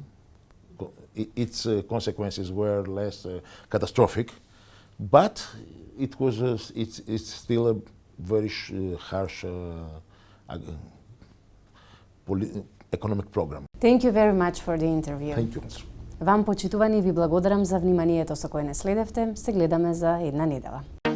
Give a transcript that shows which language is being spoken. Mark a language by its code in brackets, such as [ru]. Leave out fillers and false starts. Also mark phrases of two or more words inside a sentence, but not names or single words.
[en] Its consequences were less catastrophic, but it was. It's still a very harsh economic program. Thank you very much for the interview. Thank you. [mk] Вам, почитувани, ви благодарам за вниманието со кое не следевте. Се гледаме за една недела.